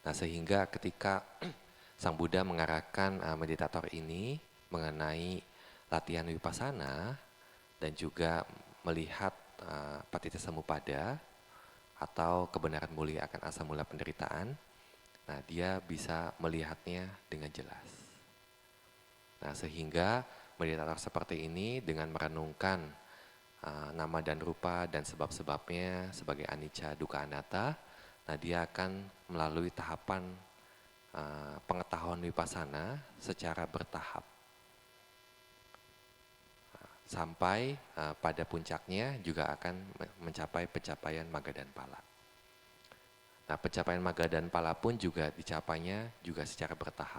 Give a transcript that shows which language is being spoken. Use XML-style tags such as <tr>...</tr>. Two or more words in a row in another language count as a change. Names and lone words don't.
<id>Nah, sehingga ketika Sang Buddha mengarahkan meditator ini mengenai latihan vipassana dan juga melihat</id> <pi>patitha samuppada</pi> <id>atau kebenaran mulia akan asal mula penderitaan, nah dia bisa melihatnya dengan jelas. Nah, sehingga meditator seperti ini dengan merenungkan nama dan rupa dan sebab-sebabnya sebagai</id> <pi>anicca, dukkha, anatta,</pi> <id>nah dia akan melalui tahapan pengetahuan vipassana secara bertahap. Sampai pada puncaknya juga akan mencapai pencapaian magga dan pala. Nah, pencapaian magga dan pala pun juga dicapainya juga secara bertahap.</id>